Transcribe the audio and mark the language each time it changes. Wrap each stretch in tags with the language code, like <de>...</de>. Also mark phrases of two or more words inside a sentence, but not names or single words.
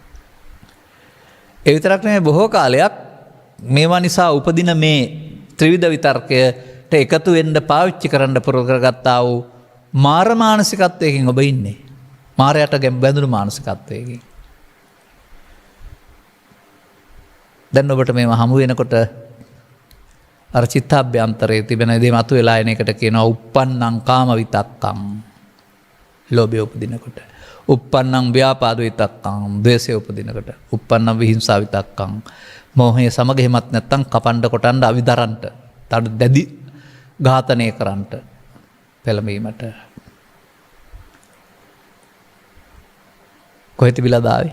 <si>ඒ විතරක් නෙමෙයි, බොහෝ කාලයක් මේවා නිසා උපදින මේ ත්‍රිවිධ විතර්කයට එකතු වෙන්න පාවිච්චි කරන්න පුරුදු කරගත්තා වූ මාර මානසිකත්වයකින් ඔබ ඉන්නේ. මාරයට බැඳුණු මානසිකත්වයකින්. දැන් ඔබට මේවා හමු වෙනකොට අර චිත්තාභ්‍යන්තරයේ තිබෙන දේ මතු වෙලා එන එකට කියනවා</si> <pi>uppannam kama vitakkam.</pi> <si>ලෝභය උපදිනකොට.</si> <pi>uppannam ව්‍යාපාද විතක්කම්.</pi> <si>ද්වේෂය උපදිනකොට.</si> <pi>uppannam විහිංසා විතක්කම්.</pi> <si>මෝහය සමග එහෙමත් නැත්තම් කපන්න කොටන්න අවිදරන්ට. තඩ දැඩි ඝාතනය කරන්නට. පෙළඹීමට. කොහෙ තිබිලාද ආවේ?</si>